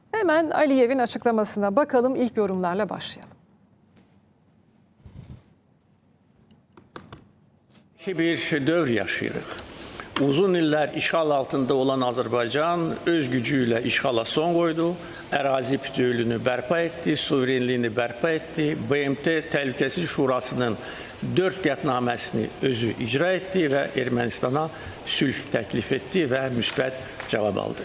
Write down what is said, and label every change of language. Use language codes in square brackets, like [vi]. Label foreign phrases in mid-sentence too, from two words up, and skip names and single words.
[tr] Hemen Aliyev'in açıklamasına bakalım, ilk yorumlarla başlayalım. [az] Bir dövr yaşayırıq. Uzun iller işğal altında olan Azərbaycan öz gücüyle işğala son qoydu, ərazi bütövlüyünü bərpa etdi, suverenliyini bərpa etdi, BMT Təhlükəsizlik Şurasının 4 qətnaməsini özü icra etdi və Ermənistana sülh təklif etdi və müsbət cavab aldı.